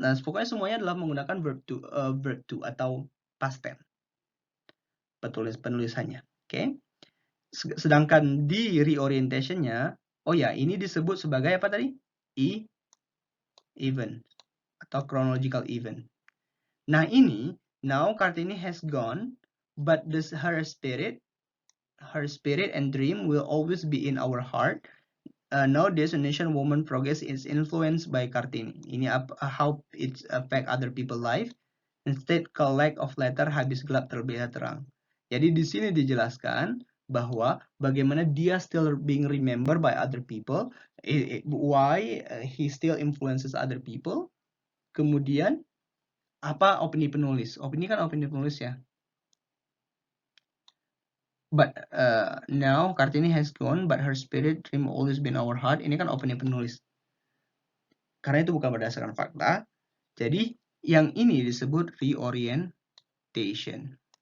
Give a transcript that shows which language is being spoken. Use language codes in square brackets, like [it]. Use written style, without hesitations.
[id] Nah, pokoknya semuanya adalah menggunakan verb to atau past tense. Penulisannya. Oke. Sedangkan di reorientation-nya, oh ya, ini disebut sebagai apa tadi? Event atau chronological event. [en] Nah, ini now Kartini has gone, but her spirit and dream will always be in our heart. Nowadays, Indonesian woman progress is influenced by Kartini. Ini how it affect other people's life. Instead, call lack of letter, habis gelap terlihat terang. [id] Jadi di sini dijelaskan bahwa bagaimana dia [en] still being remembered by other people, why he still influences other people. [id] Kemudian apa opini penulis? Opini kan opini penulis ya. [en] But now Kartini has gone, but her spirit dream always been our heart. [id] Ini kan opini penulis. Karena itu bukan berdasarkan fakta. Jadi yang ini disebut reorientation.